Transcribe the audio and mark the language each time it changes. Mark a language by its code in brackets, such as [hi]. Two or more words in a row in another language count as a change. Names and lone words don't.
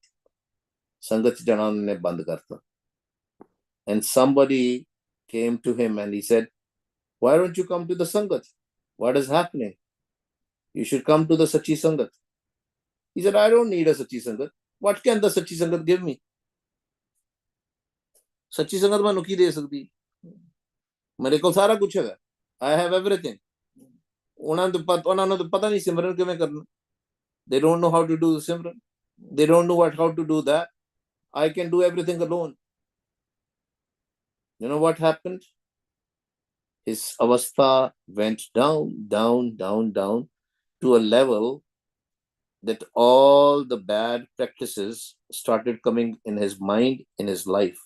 [pa] ਸੰਗਤ ਜਾਣਨ ਨੇ ਬੰਦ ਕਰਤਾ. [en] And somebody came to him and he said, why don't you come to the Sangat? What is happening? You should come to the [pa] ਸੱਚੀ ਸੰਗਤ. [en] He said, I don't need a [pa] ਸੱਚੀ ਸੰਗਤ. [en] What can the [pa] ਸੱਚੀ ਸੰਗਤ [en] give me? [pa] ਸੱਚੀ ਸੰਗਤ ਮੈਨੂੰ ਕੀ ਦੇ ਸਕਦੀ? ਮੇਰੇ ਕੋਲ ਸਾਰਾ ਕੁਝ ਹੈ. [en] I have everything. [pa] ਉਹਨਾਂ ਨੂੰ ਤਾਂ ਪਤਾ ਨਹੀਂ ਸਿਮਰਨ ਕਿਵੇਂ ਕਰਨਾ. [en] They don't know how to do the Simran. They don't know how to do that. I can do everything alone. You know what happened? His avastha went down to a level that all the bad practices started coming in his mind, in his life.